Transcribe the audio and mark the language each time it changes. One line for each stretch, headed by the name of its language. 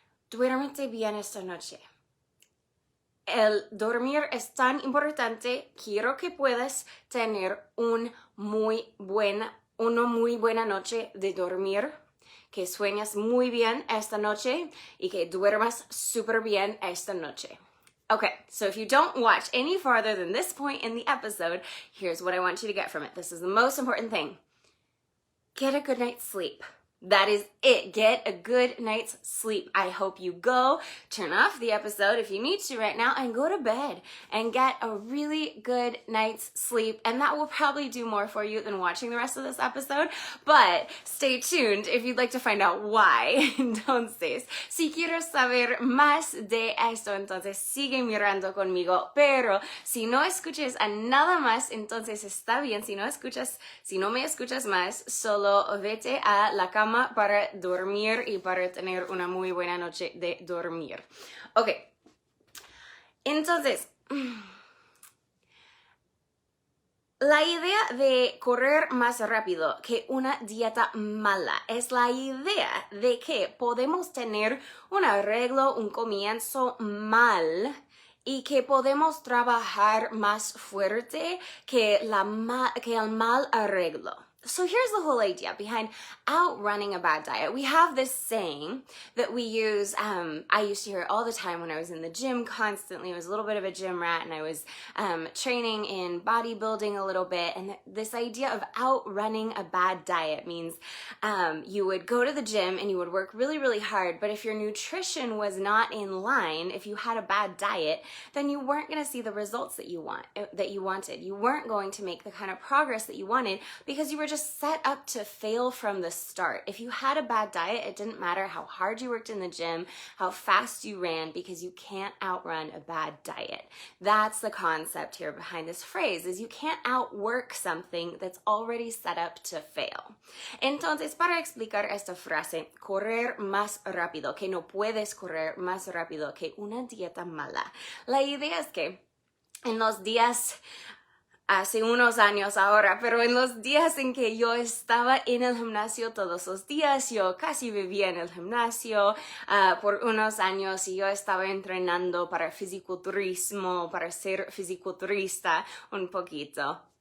Spanish: Duérmete bien esta noche. El dormir es tan importante. Quiero que puedas tener una muy buena noche de dormir, que sueñas muy bien esta noche y que duermas súper bien esta noche.
English: Okay, so if you don't watch any farther than this point in the episode, here's what I want you to get from it. This is the most important thing. Get a good night's sleep. That is it. Get a good night's sleep. I hope you go turn off the episode if you need to right now and go to bed and get a really good night's sleep. And that will probably do more for you than watching the rest of this episode. But stay tuned if you'd like to find out why.
Spanish: Entonces, si quieres saber más de esto, entonces sigue mirando conmigo. Pero si no escuches a nada más, entonces está bien. Si no me escuchas más, solo vete a la cama para dormir y para tener una muy buena noche de dormir. Ok, entonces, la idea de correr más rápido que una dieta mala es la idea de que podemos tener un arreglo, un comienzo mal, y que podemos trabajar más fuerte que el mal arreglo.
English: So here's the whole idea behind outrunning a bad diet. We have this saying that we use, I used to hear it all the time when I was in the gym constantly. I was a little bit of a gym rat and I was training in bodybuilding a little bit. And this idea of outrunning a bad diet means you would go to the gym and you would work really, really hard. But if your nutrition was not in line, if you had a bad diet, then you weren't going to see the results that you wanted. You weren't going to make the kind of progress that you wanted because you were just set up to fail from the start. If you had a bad diet, it didn't matter how hard you worked in the gym, how fast you ran, because you can't outrun a bad diet. That's the concept here behind this phrase, is you can't outwork something that's already set up to fail.
Spanish: Entonces, para explicar esta frase, correr más rápido, que no puedes correr más rápido que una dieta mala. La idea es que en los días hace unos años ahora, pero en los días en que yo estaba en el gimnasio todos los días, yo casi vivía en el gimnasio por unos años y yo estaba entrenando para fisiculturismo, para ser fisiculturista un poquito.